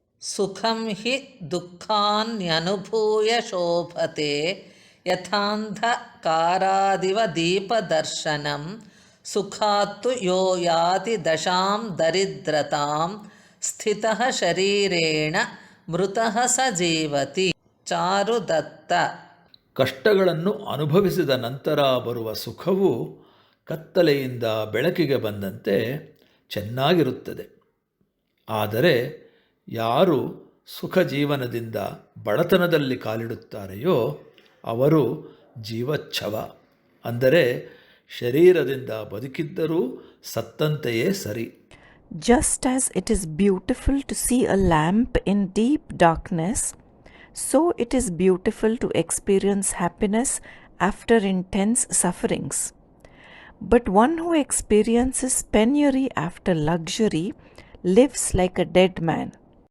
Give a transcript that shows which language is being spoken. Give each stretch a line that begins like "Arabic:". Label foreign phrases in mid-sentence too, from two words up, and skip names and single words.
Sanskrit: ಸುಖಂ ಹಿ ದುಃಖಾನ್ಯನುಭೂಯ ಶೋಭತೆ ಯಥಾಂಧಕಾರಾದಿವ ದೀಪದರ್ಶನಂ ಸುಖಾತ್ತು ಯೋ ಯಾತಿ ದಶಾಂ ದರಿದ್ರತಾಂ ಸ್ಥಿತಃ ಶರೀರೇಣ ಮೃತಃ ಸ ಜೀವತಿ.
Kannada: ಚಾರುದತ್ತ. ಕಷ್ಟಗಳನ್ನು ಅನುಭವಿಸಿದ ನಂತರ ಬರುವ ಸುಖವು ಕತ್ತಲೆಯಿಂದ ಬೆಳಕಿಗೆ ಬಂದಂತೆ ಚೆನ್ನಾಗಿರುತ್ತದೆ. ಆದರೆ ಯಾರು ಸುಖ ಜೀವನದಿಂದ ಬಡತನದಲ್ಲಿ ಕಾಲಿಡುತ್ತಾರೆಯೋ ಅವರು ಜೀವಚ್ಛವ, ಅಂದರೆ ಶರೀರದಿಂದ ಬದುಕಿದ್ದರೂ ಸತ್ತಂತೆಯೇ ಸರಿ.
English: Just as it is beautiful to see a lamp in deep darkness, so it is beautiful to experience happiness after intense sufferings. But one who experiences penury after luxury lives like a dead man.